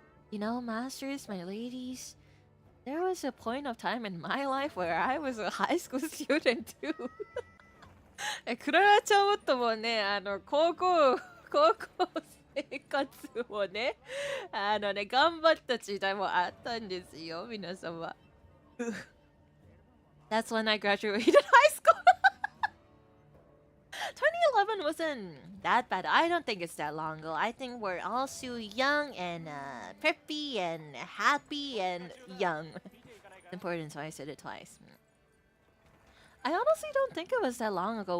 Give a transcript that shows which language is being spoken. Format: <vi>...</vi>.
<en>You know, masters, my ladies, there was a point of time in my life where I was a high school student too.</en> <ja>クララちゃんももね、高校生活をね、頑張った時代もあったんですよ、皆様。</ja> <en>That's when I graduated high school. 2011 wasn't that bad. I don't think it's that long ago. I think we're all so young and preppy and happy and young. It's important, so I said it twice. I honestly don't think it was that long ago.</en>